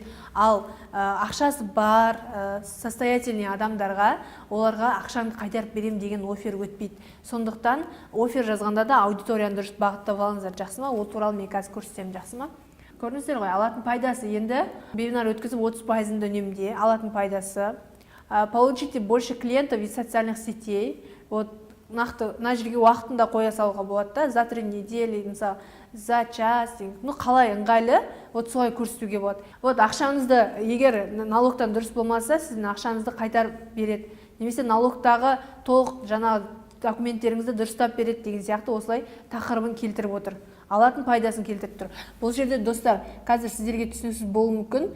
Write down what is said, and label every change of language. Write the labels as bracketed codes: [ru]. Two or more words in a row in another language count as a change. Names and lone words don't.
[kk] Ал ақшасы бар, состоятельный адамдарға, оларға ақшаңды қайтарып берем деген офер өтпейді. Сондықтан офер жазғанда да аудиторияны дұрыс бағыттап алыңыздар, жақсы ма? Ол туралы мен қазір көрсетемін, жақсы ма? Көрдіңіздер ғой, алатын пайдасы енді вебинар өткізіп 30% үнемде алатын пайдасы. [ru] Получите больше клиентов из социальных сетей. [kk] Нақты мына жерге уақытында қоя салуға болады да, [ru] за 3 недели, мысалы, за час, [kk] қалай ыңғайлы, солай көрсетуге болады. Ақшаңызды егер налогтан дұрыс болмаса, сіздің ақшаңызды қайтарып береді. Немесе налогтағы толық жаңағы документтеріңізді дұрыстап береді деген сияқты осылай тақырыбын келтіріп отыр. Алатын пайдасын келтіріп тұр. Бұл жерде достар, қазір сіздерге түсініксіз болуы мүмкін.